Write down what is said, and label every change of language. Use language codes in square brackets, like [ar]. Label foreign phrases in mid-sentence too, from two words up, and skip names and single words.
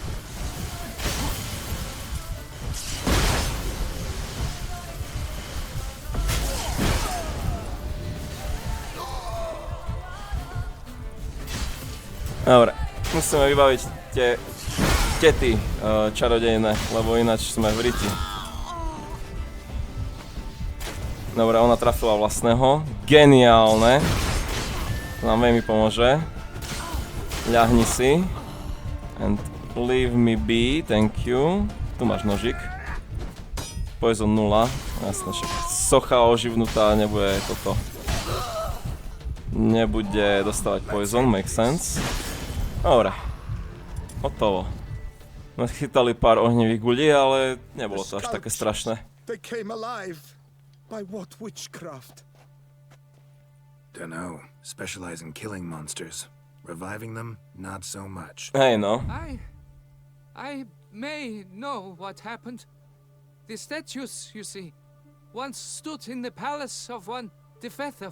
[sk] Dobre, musíme vybaviť tie tety čarodejné, lebo ináč sme v riti. Dobre, ona trafila vlastného. Geniálne. To nám veľmi pomôže. Ľahni si. [en] And leave me be, thank you. [sk] Tu máš nožik. Poison 0. Jasne, však socha oživnutá nebude toto. Nebude dostávať poison, [en] make sense. [sk] Dobre. Hotovo. My chytali pár ohnivých guľí, ale nebolo to až také strašné. [en] They came alive. By what witchcraft? Dunno. Specialize in killing monsters. Reviving them, not so much. Hey, no. I may know what happened. The statues, you see, once stood in the palace of one Defethov.